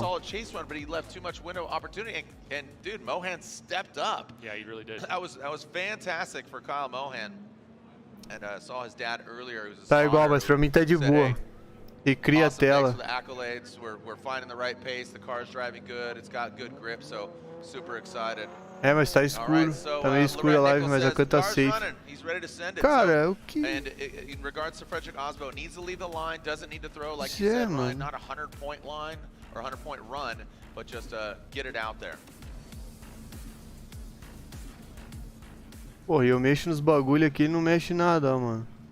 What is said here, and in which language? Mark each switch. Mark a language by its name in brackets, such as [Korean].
[English] Solid chase run, but he left too much window opportunity, and dude, Mohan stepped up. Yeah, he really did. That was fantastic for Kyle Mohan. And saw his dad earlier. [Portuguese] Tá igual, mas pra mim tá de boa. E cria a tela. [English] We're finding the right pace. The car's driving good. It's got good grip, so super excited. [Portuguese] É, mas tá escuro. Tá meio escuro a live, mas a coisa tá safe. Cara, o que? [English] And in regards to Frederick Osbo, needs to lead the line, doesn't need to throw like you said, right? Not a 100-point line or 100-point run, but just get it out there. [Portuguese] Porra, eu mexo nos bagulho aqui e não mexe nada, ó, mano.